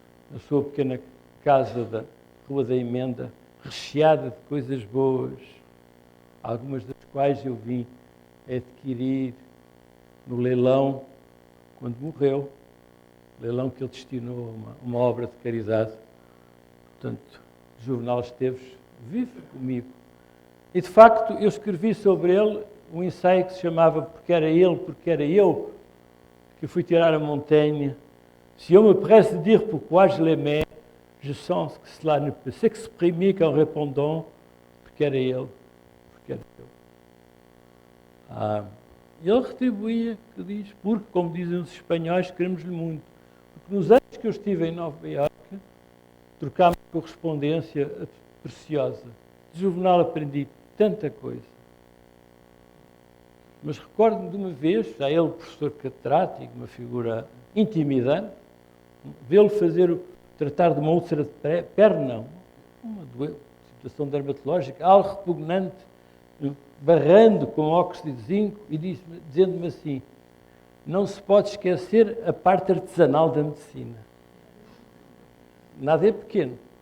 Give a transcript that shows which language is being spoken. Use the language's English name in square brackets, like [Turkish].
[Portuguese] Na sua pequena casa da Rua da Emenda, recheada de coisas boas, algumas das quais eu vim adquirir no leilão quando morreu, leilão que ele destinou a uma obra de caridade. Portanto, Juvenal Esteves vive comigo. E, de facto, eu escrevi sobre ele um ensaio que se chamava Porque era ele, porque era eu, que fui tirar a montanha. [French] Si on me presse de dire pourquoi je l'aimais, je sens que cela ne peut s'exprimer qu'en répondant [Portuguese] porque era ele, porque era eu. Ele retribuía, que diz, porque, como dizem os espanhóis, queremos-lhe muito. Porque nos anos que eu estive em Nova Iorque, trocámos correspondência preciosa. De Juvenal aprendi tanta coisa. Mas recordo-me de uma vez, já ele professor catedrático, uma figura intimidante, vê-lo tratar de uma úlcera de perna, uma situação dermatológica, algo repugnante, barrando com óxido de zinco e dizendo-me assim, não se pode esquecer a parte artesanal da medicina. Nada é pequeno.